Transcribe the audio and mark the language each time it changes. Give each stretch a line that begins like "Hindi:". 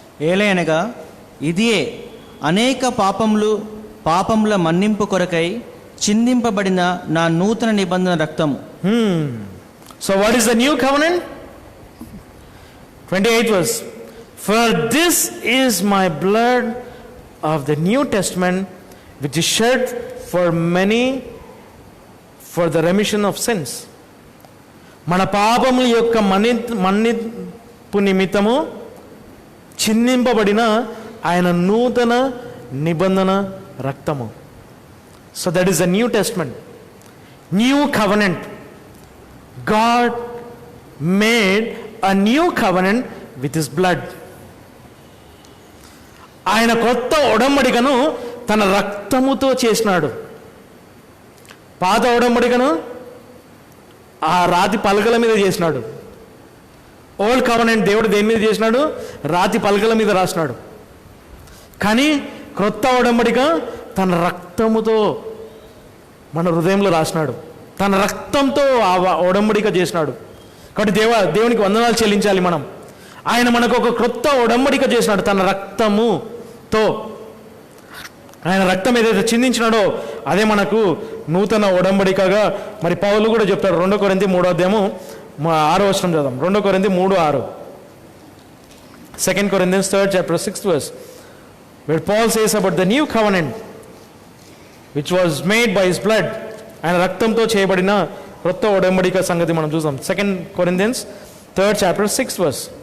Telugu: ఏలయనగా ఇదియే అనేక పాపముల మన్నింపు కొరకై చిందింపబడిన నా నూతన నిబంధన రక్తము.
English: So what is the new covenant? 28 verse. For this is my blood of the New Testament, which is shed for many for the remission of sins.
Telugu: మన పాపముల యొక్క మన్నింపు నిమిత్తము చిందింపబడిన ఆయన నూతన నిబంధన రక్తము.
English: So that is the New Testament, new covenant. God made a new covenant with his blood.
Telugu: ఆయన కొత్త ఒడంబడికను తన రక్తముతో చేసినాడు. పాత ఒడంబడికను ఆ రాతి పలకల మీద చేసినాడు. ఓల్డ్ కవెనెంట్ దేవుడు దేని మీద చేసినాడు? రాతి పలకల మీద రాసినాడు. కానీ క్రొత్త ఒడంబడిక తన రక్తముతో మన హృదయంలో రాసినాడు. తన రక్తంతో ఆ ఒడంబడిక చేసినాడు. కాబట్టి దేవునికి వందనాలు చెల్లించాలి మనం. ఆయన మనకు ఒక క్రొత్త ఒడంబడిక చేసినాడు తన రక్తముతో. ఆయన రక్తం ఏదైతే చిందించినాడో అదే మనకు నూతన ఒడంబడికగా మరి పౌలు కూడా చెప్తాడు. 2 కొరింథీ 3వ అధ్యాయము 6వ వచనం చదుదాం. 2 కొరింథీ 3:6.
English: 2 Corinthians 3rd chapter 6th verse, where Paul says about the new covenant which was made by his blood.
Telugu: ఆయన రక్తంతో చేయబడిన క్రొత్త ఒడంబడిక సంగతి మనం చూసాం.
English: 2 Corinthians 3rd chapter 6th verse.